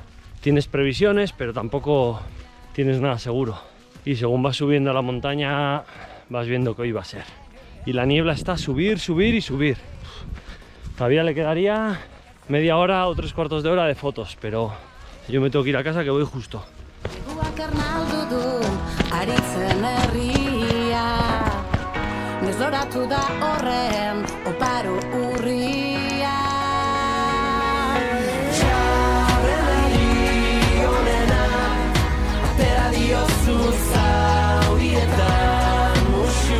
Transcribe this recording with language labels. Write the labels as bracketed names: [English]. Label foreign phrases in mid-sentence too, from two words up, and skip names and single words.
[Spanish] Tienes previsiones, pero tampoco tienes nada seguro. Y según vas subiendo a la montaña, vas viendo que hoy va a ser. Y la niebla está a subir, subir y subir. Todavía le quedaría media hora o 3/4 de hora de fotos, pero yo me tengo que ir a casa que voy justo. [Basque] Desloratu da horren oparo urria. Txarrenari onena, atera diozu zaurietan musu.